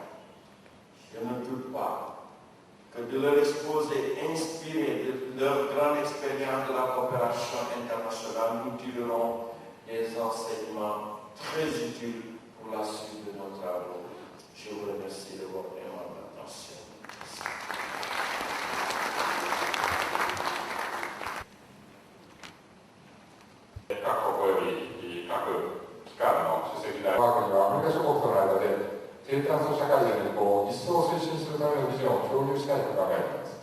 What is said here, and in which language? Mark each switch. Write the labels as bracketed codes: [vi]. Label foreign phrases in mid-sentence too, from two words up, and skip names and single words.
[fr] Je ne doute pas que de leur exposé inspiré de leur grande expérience de la coopération internationale, nous tirerons des enseignements très utiles pour la suite de nos travaux. Je vous remercie de votre aimable attention. [ja] 低炭素社会への移行を一層推進するためのビジョンを共有したいと考えています。